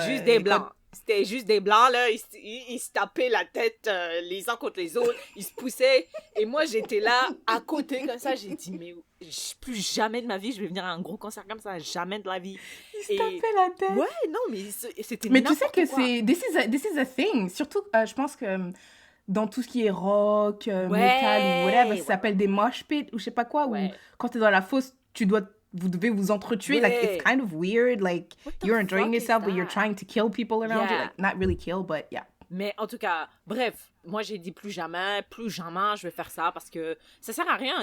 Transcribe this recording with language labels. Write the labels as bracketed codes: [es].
[fr] C'était juste des blancs. C'était juste des blancs, là, ils se tapaient la tête les uns contre les autres, ils se poussaient, et moi, j'étais là, à côté, comme ça, j'ai dit, mais plus jamais de ma vie, je vais venir à un gros concert comme ça, jamais de la vie. Ils se tapaient la tête. Ouais, non, mais c'était mais tu sais que c'est... [en] This is a thing. [fr] Surtout, je pense que dans tout ce qui est rock, metal ou whatever, ça s'appelle des mosh pits, ou je sais pas quoi, ou quand t'es dans la fosse, vous devez vous entretuer. [en] Like, it's kind of weird. Like, you're enjoying yourself, but you're trying to kill people around you. Like, not really kill, but yeah. [fr] Mais en tout cas, bref, moi j'ai dit plus jamais je vais faire ça parce que ça sert à rien.